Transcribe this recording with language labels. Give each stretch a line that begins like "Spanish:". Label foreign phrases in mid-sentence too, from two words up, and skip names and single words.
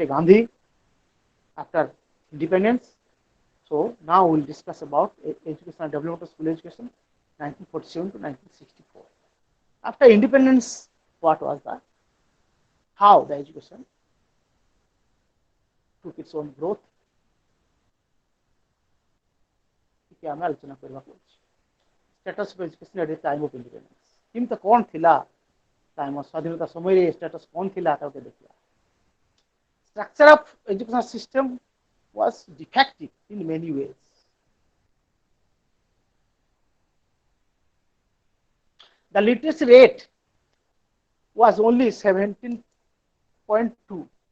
English: Gandhi after independence. So now we will discuss about education and development of school education, 1947 to 1964. After independence, what was that? How the education took its own growth.
Odia: ଟିକେ ଆମେ ଆଲୋଚନା କରିବାକୁ ଅଛି
English: status of education at the time of independence
Odia: କେମିତି କଣ ଥିଲା
English: time of
Odia: ସ୍ୱାଧୀନତା ସମୟରେ
English: status
Odia: କଣ ଥିଲା ତାକୁ ଦେଖିବା
English: structure of educational system was defective in many ways. The literacy rate was only 17.2.